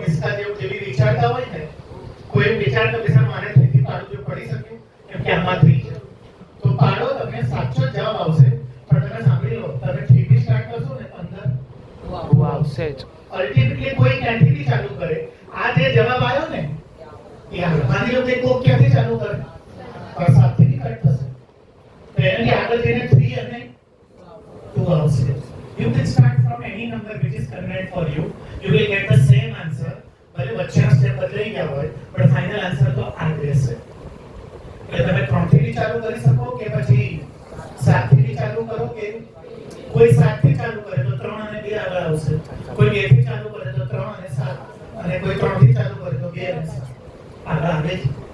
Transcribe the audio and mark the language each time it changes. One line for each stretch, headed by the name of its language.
Gujarati: વિસ્તાર જેવી વિચારતા હોય ને કોઈ વિચારતા વિચાર મારે 3 થી પાડું જો પડી શકે કેમ કે આમાં 3 છે તો પાડો તમને સાચો જવાબ આવશે. પણ તમે સાંભળી લો તમે 3 થી સ્ટાર્ટ કરશો ને અંદર આવશે જ. અલ્ટિમેટલી કોઈ ક્યાંથી બી ચાલુ કરે. આ જે જવાબ આવ્યો ને એ માની લો કે કોક ક્યાંથી ચાલુ કરે? 7 થી કટ થશે. આગળ જઈને 3 અને 2 આવશે.
English: You can start from any number which is convenient for you. You will get the same answer.
Gujarati: ભલે વચ્ચેના સ્ટેપ બદલાઈ ગયા હોય પણ ફાઇનલ આન્સર તો આ જ રહેશે. એટલે તમે 3 થી ચાલુ કરી શકો કે પછી 7 થી ચાલુ કરો કે કોઈ 7 થી ચાલુ કરે તો 3 અને 2 આગળ આવશે. કોઈ 2 થી ચાલુ કરે તો 3 અને 7 અને કોઈ 3 થી ચાલુ કરે તો 2 અને 7 આગળ આવે છે.